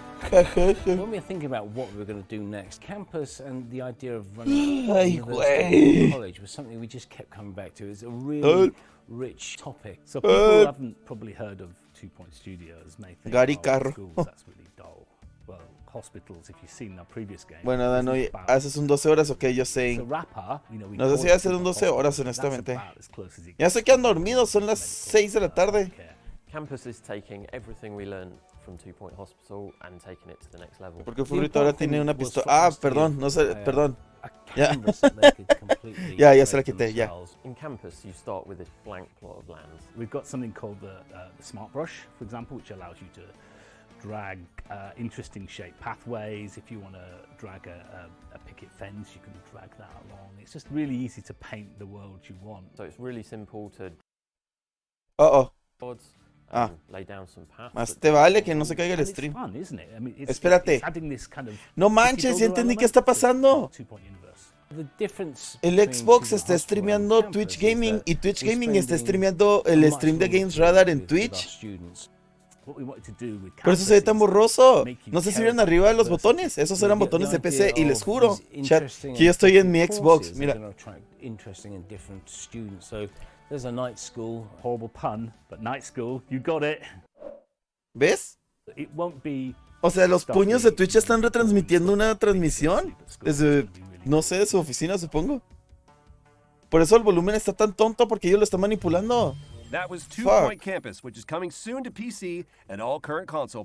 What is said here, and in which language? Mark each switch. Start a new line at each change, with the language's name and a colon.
English: When we're thinking about what we're going to do next, campus and the idea of running Ay, university or college was something we just kept coming back to. It's a really rich topic. So people who haven't probably heard of 2 Point Studios may think, Gary oh,
Spanish: Carro.
English: schools, that's really dull. Well, hospitals, if you've seen our previous game.
Spanish: Bueno, Adan, hoy haces un 12 horas, ok, yo sé. No sé si hacer un 12 horas, honestamente. Ya sé que han dormido, son las 6 de la tarde.
English: Campus is taking everything we learned from 2 Point Hospital and taking it to the next level.
Spanish: Porque Furrito ahora tiene una pistola. Ah, perdón, no sé, perdón. Ya. ya se la quité, ya.
English: In Campus, you start with this blank plot of land. We've got something called the Smart Brush, for example, which allows you to drag interesting shaped pathways. If you want to drag a picket fence, you can drag that along. It's just really easy to paint the world you want. So it's really simple to lay down some paths.
Spanish: Más te vale que no se caiga el stream.
English: Fun, isn't it? I mean,
Spanish: Espérate. No manches, ya entendí qué está pasando. El Xbox está streameando Twitch Gaming y Twitch Gaming está streameando el stream de Games Radar en Twitch. Por eso se ve tan borroso. No sé si vieron arriba de los botones. Esos eran botones de PC y les juro, chat, que yo estoy en mi Xbox. Mira.
English: There's a night school, horrible pun, but night school, you got it.
Spanish: ¿Ves?
English: It won't be.
Spanish: O sea, los puños de Twitch están retransmitiendo una transmisión desde, no sé, de su oficina, supongo. Por eso el volumen está tan tonto, porque ellos lo están manipulando.
English: That was Two Fuck. Point Campus, which is coming soon to PC and all current console